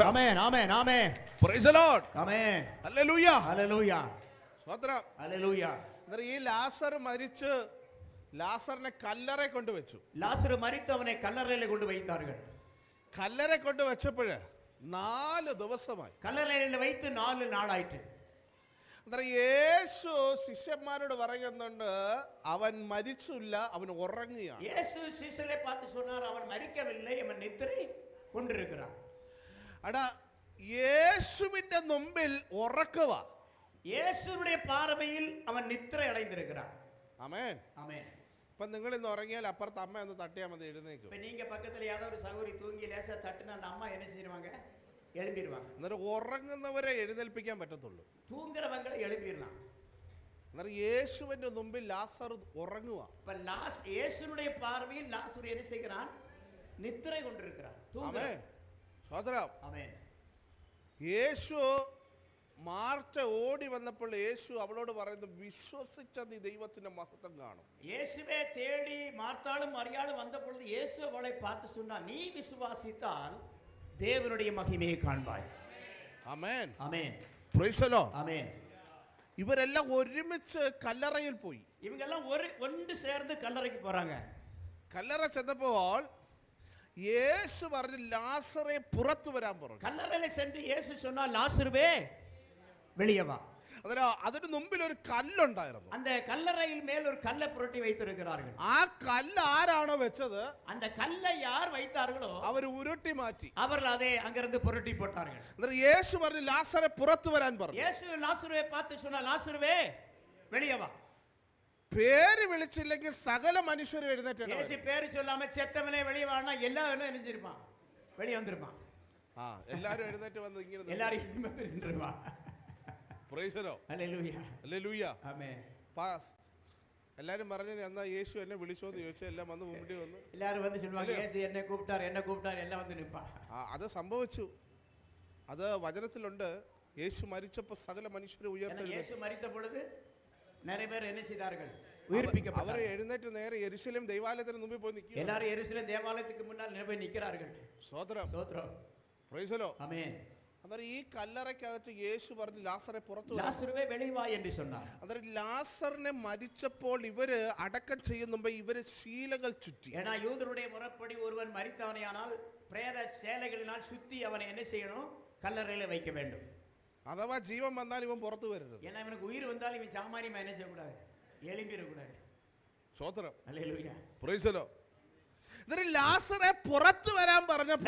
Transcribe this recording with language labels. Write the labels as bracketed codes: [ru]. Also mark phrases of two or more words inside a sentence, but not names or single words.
[ta] ஆமென் ஆமென் ஆமென். [en] Praise the Lord. [ta] ஆமென். [ml] ഹല്ലേലൂയ. [ta] ஹல்லேலூயா. [ml] സ്തോത്രം. [ta] ஹல்லேலൂயா. [ml] ഈ ലാസർ മരിച്ച് ലാസറിനെ കല്ലറെ കൊണ്ടുവച്ചു. [ta] லாசரு மரித்து அவனை கல்லறையிலே கொண்டு வைத்தார்கள். [ml] കല്ലറെ കൊണ്ടുവച്ചപ്പോൾ 4 ദിവസമായി. [ta] கல்லறையில வைத்து 4 நாளாயிற்று. [ml] യേശു ശിഷ്യന്മാരോട് പറയുന്നുണ്ട്, അവൻ മരിച്ചില്ല, അവൻ ഉറങ്ങുകയാണ്. [ta] இயேசு சீசரை பார்த்து சொன்னார், அவன் மரிக்கவில்லை, அவன் நித்திரை கொண்டிருக்கிறான். [ml] അടാ യേശുവിന്റെ മുമ്പിൽ ഉറക്കുക. [ta] இயேசுவுடைய பார்வையில் அவன் நித்திரை அடைந்திருக்கிறான். [ml] ആമേൻ. [ta] ஆமென். [ml] ഇപ്പൊ നിങ്ങൾ ഇന്ന് ഉറങ്ങിയാൽ അപ്പുറത്ത് അമ്മ ഒന്ന് തട്ടിയാൽ മതി, എഴുന്നേക്കും. [ta] இப்ப நீங்க பக்கத்துல ஏதாவது ஒரு சகோதரி தூங்கி லேசா தட்டுனா அந்த அம்மா என்ன செய்வாங்க? எழும்பிடுவாங்க. [ml] അന്നേരം ഉറങ്ങുന്നവരെ എഴുന്നേൽപ്പിക്കാൻ പറ്റത്തുള്ളൂ. [ta] தூங்குறவங்களை எழுப்பிடலாம். [ml] അന്നേരം യേശുവിന്റെ മുമ്പിൽ ലാസർ ഉറങ്ങുക. [ta] இப்ப இயேசுனுடைய பார்வையில் லாசரு என்ன செய்கிறான்? நித்திரை கொண்டிருக்கிறான், தூங்குறான். [ml] ആമേൻ. സ്തോത്രം. [ta] ஆமென். [ml] യേശു മാർത്ത ഓടി വന്നപ്പോൾ യേശു അവളോട് പറയുന്നു, വിശ്വസിച്ച നീ ദൈവത്തിന്റെ മഹത്വം കാണും. [ta] இயேசுவே தேடி மார்த்தாளும் மரியாளும் வந்த பொழுது இயேசு அவளை பார்த்து சொன்னார், நீ விசுவாசித்தால் தேவனுடைய மகிமையை காண்பாய். [ml] ആമേൻ. [ta] ஆமென். [en] Praise the Lord. [ta] ஆமென். [ml] ഇവരെല്ലാം ഒരുമിച്ച് കല്ലറയിൽ പോയി. [ta] இவங்க எல்லாம் ஒன்று சேர்ந்து கல்லறைக்கு போறாங்க. [ml] കല്ലറ ചെന്നപ്പോൾ യേശു പറഞ്ഞു, ലാസറെ പുറത്തു വരാൻ പറഞ്ഞു. [ta] கல்லறையில சென்று இயேசு சொன்னார், லாசருவே வெளியே வா. [ml] അതിന് മുമ്പിൽ ഒരു കല്ലുണ്ടായിരുന്നു. [ta] அந்த கல்லறையில் மேல் ஒரு கல்லை புரட்டி வைத்திருக்கிறார்கள். [ml] ആ കല്ല് ആരാണോ വെച്ചത്, [ta] அந்த கல்லை யார் வைத்தார்களோ [ml] അവർ ഉരുട്ടി മാറ്റി. [ta] அவர்கள் அதை அங்கிருந்து புரட்டி போட்டார்கள். [ml] എന്നിട്ട് യേശു പറഞ്ഞു, ലാസറെ പുറത്തു വരാൻ പറഞ്ഞു. [ta] இயேசு லாசருவை பார்த்து சொன்னார், லாசருவே வெளியே வா. [ml] പേര് വിളിച്ചില്ലെങ്കിൽ സകല മനുഷ്യരും എഴുന്നേറ്റ് [ta] இயேசு பேரு சொல்லாம செத்தவனே வெளியே வானா எல்லாரும் நினைஞ்சிருப்பான், வெளியே வந்திருப்பான். [ml] എല്ലാരും എഴുന്നേറ്റ് വന്ന് ഇങ്ങനെ [ta] எல்லாரும் நின்றுருவான். [en] Praise the Lord. [ml] ഹല്ലേലൂയ. ഹല്ലേലൂയ. ആമേൻ. പാസ്. എല്ലാരും പറഞ്ഞു, എന്നാ യേശു എന്നെ വിളിച്ചോന്ന് ചോദിച്ചാൽ എല്ലാം വന്ന് മുമ്പിൽ വന്നു. [ta] எல்லாரும் வந்து சொல்வாங்க, இயேசு என்னை கூப்பிட்டார் எல்லாம் வந்து நிப்பான். [ml] അത് സംഭവിച്ചു. അത് വചനത്തിലുണ്ട്. യേശു മരിച്ചപ്പോൾ സകല മനുഷ്യരെ ഉയർത്തെഴുന്നേറ്റു. [ta] இயேசு மரித்த பொழுது நிறைய பேர் என்ன செய்தார்கள்? [ml] അവരെ [ta] உயிர்ப்பிக்கப்பட்டார்கள். [ml] എഴുന്നേറ്റ് നേരെ യെരുശലേം ദൈവാലയത്തിന് മുമ്പിൽ പോയി നിൽക്കുക. [ta] எல்லாரும் எருசலேம் தேவாலயத்துக்கு முன்னால் போய் நிற்கிறார்கள். [ml] സ്തോത്രം. [ta] ஸ்தோத்திரம். [en] Praise the Lord. [ta] ஆமென். [ml] അന്നേരം ഈ കല്ലറയ്ക്കകത്ത് യേശു പറഞ്ഞു, ലാസറെ പുറത്തു വരാൻ. [ta] லாசருவே வெளியே வா என்று சொன்னார். [ml] അന്നേരം ലാസറിനെ മരിച്ചപ്പോൾ ഇവര് അടക്കം ചെയ്യുന്ന മുമ്പ് ഇവര് ശീലകൾ ചുറ്റി. [ta] ஏன்னா யூதருடைய முறைப்படி ஒருவன் மரித்தானேயானால் பிரேத சேலைகளினால் சுத்தி அவனை என்ன செய்யணும்? கல்லறையில வைக்க வேண்டும். [ml] അഥവാ ജീവൻ വന്നാൽ ഇവൻ പുറത്തു വരരുത്. [ta] ஏன்னா இவனுக்கு உயிர் வந்தால் இவன் சாமானியமா என்ன செய்யக்கூடாது? எழும்பிடக்கூடாது. [ml] സ്തോത്രം. [ta] அல்லேலூயா. [en] Praise the Lord. [ml] എന്നിട്ട് ലാസറെ പുറത്തു വരാൻ പറഞ്ഞപ്പോൾ